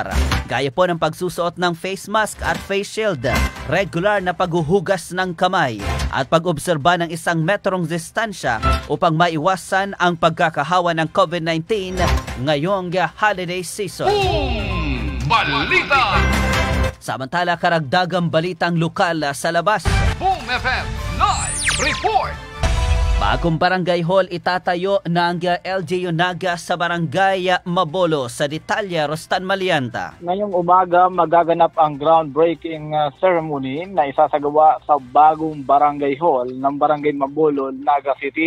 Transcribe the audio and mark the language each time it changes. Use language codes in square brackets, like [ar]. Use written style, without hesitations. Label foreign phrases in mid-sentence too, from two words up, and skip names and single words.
[tl] Gaya po ng pagsusuot ng [en] face mask [tl] at [en] face shield, [tl] regular na paghuhugas ng kamay at pag-obserba ng 1 metrong distansya upang maiwasan ang pagkakahawa ng COVID-19 ngayong [en] holiday season. [tl] Balita! Samantala, karagdagang balitang lokal sa labas. Boom FM Live Report! Bagong barangay hall itatayo ng LGU Naga sa barangay Mabolo sa Detalya, Rostan Malianta. Ngayong umaga magaganap ang [en] groundbreaking ceremony [tl] na isasagawa sa bagong barangay hall ng barangay Mabolo, Naga City.